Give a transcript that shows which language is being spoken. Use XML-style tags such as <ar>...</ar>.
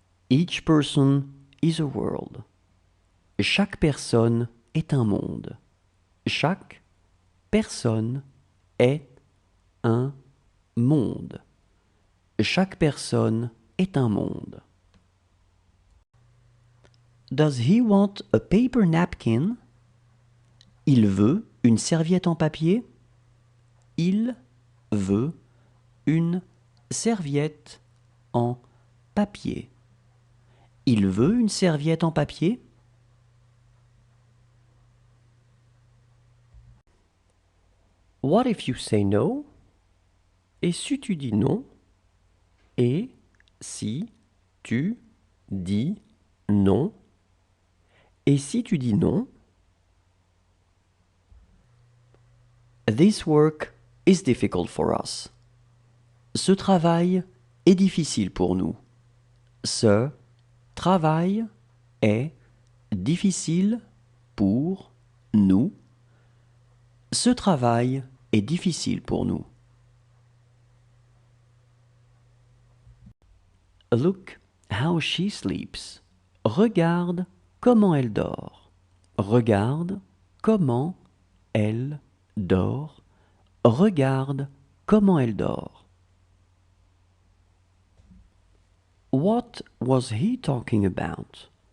<en>Each person is a world.</en> <fr>Chaque personne est un monde. Chaque personne est un monde. Chaque personne est un monde.</fr> <en>Does he want a paper napkin?</en> <fr>Il veut une serviette en papier? Il veut une serviette en papier. Il veut une serviette en papier?</fr> <en>What if you say no?</en> <fr>Et si tu dis non? Et si tu dis non? Et si tu dis non?</fr> <en>This work is difficult for us.</en> <fr>Ce travail est difficile pour nous. Ce travail est difficile pour nous. Ce travail est difficile pour nous.</fr> <en>Look how she sleeps.</en> <fr>Regarde comment elle dort. Regarde comment elle dort. Regarde comment elle dort.</fr> <en>What was he talking about?</en>